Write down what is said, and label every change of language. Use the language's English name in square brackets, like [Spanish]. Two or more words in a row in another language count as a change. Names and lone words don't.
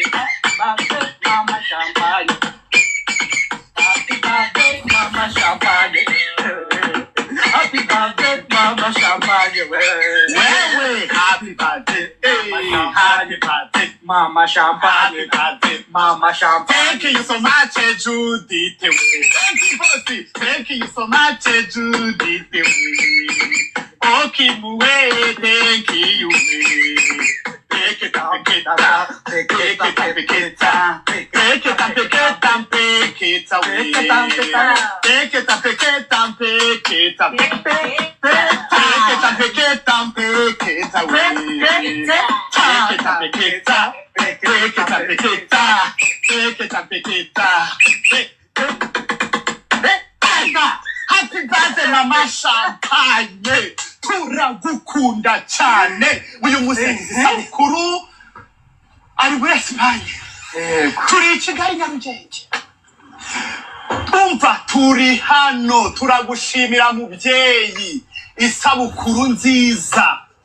[English] Mama Champagne. Happy birthday, Mama Champagne. Happy birthday, Mama Champagne. Wait, happy birthday, hey, happy birthday, Mama Champagne. Happy birthday, Mama Champagne. Thank you so much, Judith. Thank you, Bossy. Thank you so much, Judith. Okay, thank you. Take it up, take it up, take it up, take it up, take it up, take it up, take it away. Take it up, take it up, take it up, take it up, take it up, take it up, take it away. Take it up, take it up, take it up, take it up, take it up, take it up. Happy birthday, Mama Champagne. [Kinyarwanda] Turagukunda cyane. Uyu musenzi sabukuru ari muri Espagne. Turi i Kigali Nyarugenge. Umva turi hano turagushimira mubyeyi isabukuru nziza.